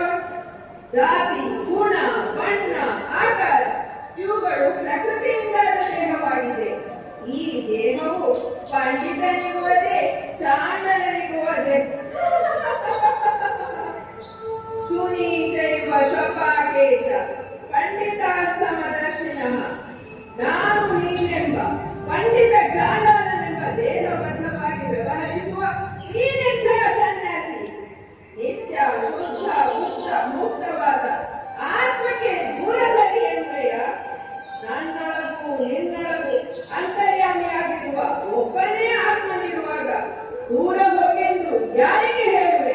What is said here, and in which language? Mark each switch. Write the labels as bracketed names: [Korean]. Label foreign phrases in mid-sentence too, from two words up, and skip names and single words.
[Kannada] ಜಾತಿ, ಗುಣ, ಬಣ್ಣ, ಆಕಾರ ಇವುಗಳು ಪ್ರಕೃತಿಯಿಂದಾದ ದೇಹವಾಗಿದೆ. ಈ ದೇಹವು ಪಂಡಿತನಿಗುವುದೇ ಚಾಂಡಲನಿಗುವುದೇ. [Sanskrit] ಶೂನಿ ಚೈವ ಶ್ವಪಾಕೆ ಚ ಪಂಡಿತ ಸಮದರ್ಶಿನಃ. [Kannada] ನಾನು ನೀನೆಂಬ ಪಂಡಿತ ಚಾಂಡಲನೆಂಬ ದೇಹಬದ್ಧವಾಗಿ ವ್ಯವಹರಿಸುವ ನೀನೆಂಥ ಸನ್ಯಾಸಿ? ನಿತ್ಯ ಶುದ್ಧ ಮುಕ್ತ ಮುಕ್ತವಾದ ಆತ್ಮಕ್ಕೆ ದೂರ ಸರಿ ಎನ್ನುವೆಯ? ನನ್ನೊಳಗೂ ನಿನ್ನೊಳಗೂ ಅಂತರ್ಯಾಮಿಯಾಗಿರುವ ಒಬ್ಬನೇ ಆತ್ಮನಿರುವಾಗ ದೂರ ಹೋಗೆಂದು ಯಾರಿಗೆ ಹೇಳುವೆ?